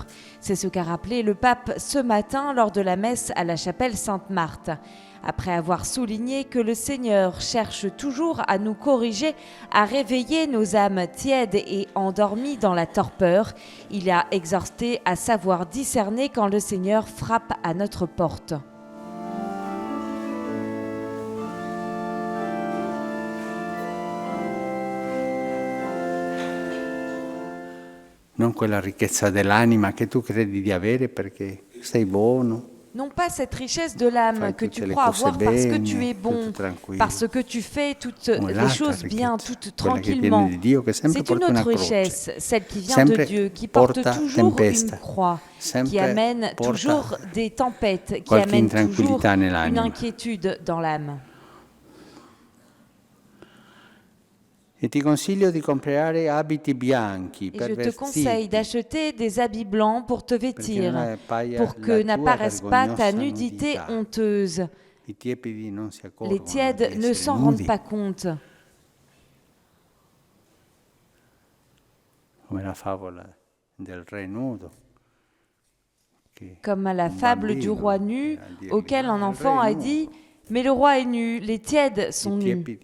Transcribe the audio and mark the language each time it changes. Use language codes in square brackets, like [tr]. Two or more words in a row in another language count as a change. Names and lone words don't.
[fr] C'est ce qu'a rappelé le pape ce matin lors de la messe à la chapelle Sainte-Marthe. Après avoir souligné que le Seigneur cherche toujours à nous corriger, à réveiller nos âmes tièdes et endormies dans la torpeur, il a exhorté à savoir discerner quand le Seigneur frappe à notre porte. [it] Non quella ricchezza dell'anima che tu credi di avere perché sei buono. [fr] Non pas cette richesse de l'âme que tu crois avoir parce que tu es bon, parce que tu fais toutes les choses bien, toutes tranquillement. C'est une autre richesse, celle qui vient de Dieu, qui porte toujours une croix, qui amène toujours des tempêtes, qui amène toujours une inquiétude dans l'âme. [it] Et ti consiglio di comprare abiti bianchi per [fr] je te conseille d'acheter des habits blancs pour te vêtir, pour que n'apparaisse pas ta nudité honteuse. Les tièdes ne s'en rendent pas compte. Comme à la fable du roi nu, auquel un enfant a dit « Mais le roi est nu, les tièdes sont nus ».